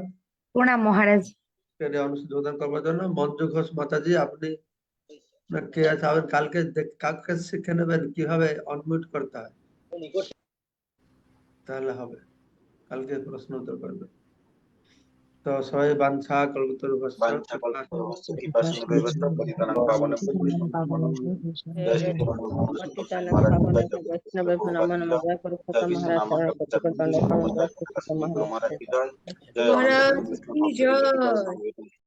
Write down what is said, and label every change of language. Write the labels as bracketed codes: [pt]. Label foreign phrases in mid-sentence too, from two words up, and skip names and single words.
[bn] প্রণাম মহারাজ। এটা অনুশোধন করবার জন্য। মঞ্জু ঘোষ মাতাজি, আপনি কে আছে, আবার কালকে কালকে শিখে নেবেন কিভাবে অনমিউট করতে হয়, তাহলে হবে। কালকে প্রশ্ন উত্তর করবেন। তো সবাই [sa] বাঞ্ছা কল্পতরুভ্যশ্চ বাঞ্ছা কল্পতরুভ্যশ্চ কৃপা সিন্ধুভ্যশ্চ পতিতানাং পাবনেভ্যো জয় শ্রী পতিতানাং পাবনেভ্যো বৈষ্ণবেভ্যো নমো নমঃ। [bn] জয় পুরুষোত্তম মহারাজ সবার প্রত্যেকের দণ্ডে প্রণাম। মহারাজ কি জয়, জয় মহারাজ অনুকূল কি জয়। বিষ্ণু